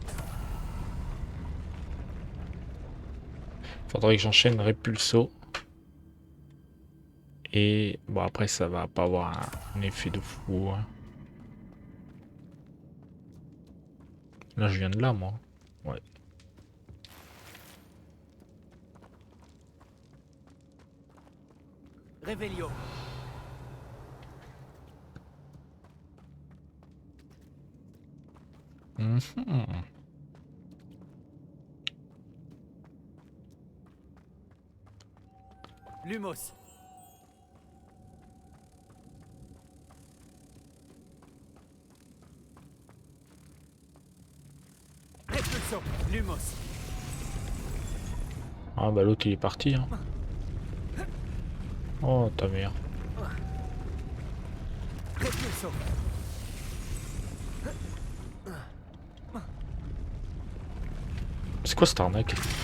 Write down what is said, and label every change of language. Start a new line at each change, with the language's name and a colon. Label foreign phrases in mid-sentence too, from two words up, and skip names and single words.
French: Faudrait que j'enchaîne Repulso. Et bon après ça va pas avoir un effet de fou. Hein. Là je viens de là moi. Ouais. Revelio. Mhm. Lumos. Repulso. Lumos. Ah bah l'autre il est parti. Hein. Oh ta mère. Repulso. C'est quoi cette arnaque?